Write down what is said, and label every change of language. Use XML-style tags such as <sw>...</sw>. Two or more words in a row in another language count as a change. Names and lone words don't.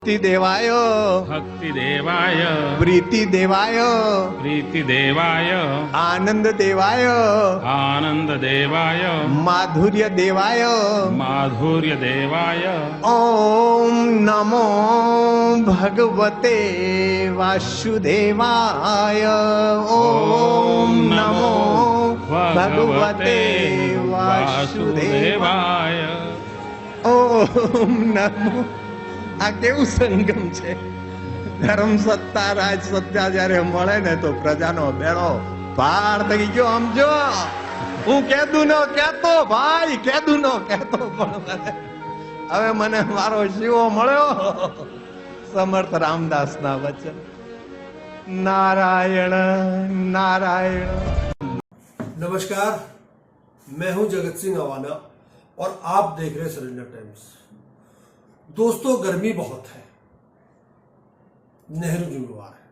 <sa>भक्ति देवाय प्रीति देवाय आनंद देवाय माधुर्य देवाय ओम नमो भगवते वासुदेवाय ओम नमो भगवते वासुदेवाय ओम नमो।</sa> <gu>આ કેવું સંગમ છે? ધર્મ સત્તા રાજ સત્તા જયારે મળે ને તો પ્રજાનો બેડો પાર થઈ ગયો. સમજો, હું કેદું ન કહેતો ભાઈ, કેદું ન કહેતો, પણ હવે મને મારો શિવો મળ્યો. સમર્થ રામદાસના વચન.</gu> <hi>नारायण नारायण। नमस्कार, मैं हूं जगत सिंह अवाना और आप देख रहे हैं सरेंडर टाइम्स। दोस्तों, गर्मी बहुत है, नेहरू जिम्मेवार है।</hi>